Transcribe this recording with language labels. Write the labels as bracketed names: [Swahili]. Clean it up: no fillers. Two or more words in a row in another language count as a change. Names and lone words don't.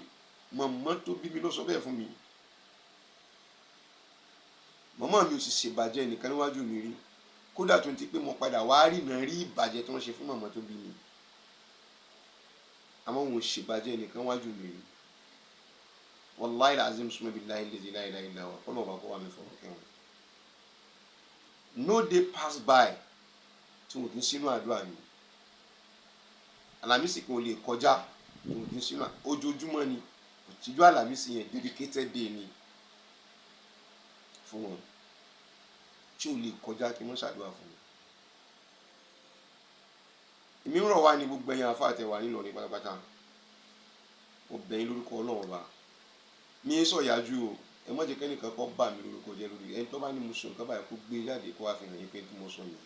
[Yoruba] Màmá tó bí mi ló sọ bẹ́ẹ̀ fún mi. Màmá mi ò sì ṣèbàjẹ́ nìkan níwájú mi rí, kódà tó ń ti pé mo padà wá rí náà rí ìbàjẹ́ tí wọ́n ṣe fún màmá tó bí mi, àmọ́ wọn ò ṣèbàjẹ́ nìkan níwájú mi rí. [Arabic] والله العظيم ثم بالله الذي لا إله إلا هو [Yoruba] kọ́nà ọba kó wà mí fọwọ́ kẹwọn. [English] No day pass by [Yoruba] tí wọn kì í sínú àdúrà mi. Àlàmísì kan ò lè kọjá tí wọn kì í sínú ojoojúmọ́ ni. Òtíjú àlàmísì yẹn [English] dedicated day [Yoruba] ni fún wọn tí ò lè kọjá kí wọ́n ṣàdúrà fún mi. Èmi ń rọ̀ wá ní gbogbo ẹ̀yin àfáà tẹ́ wà nílọrin pátápátá. Mo bẹ̀ yín lórúkọ Ọlọ́run ọba. Mi ń sọ̀yájú o, ẹ má jẹ́ kẹ́nìkan kọ́ bà mí lórúkọ jẹ́ lórí ẹni tó bá ní mo sọ nǹkan báyìí kó gbé jáde kó wá fi hàn yín pé tí mo sọ yìí.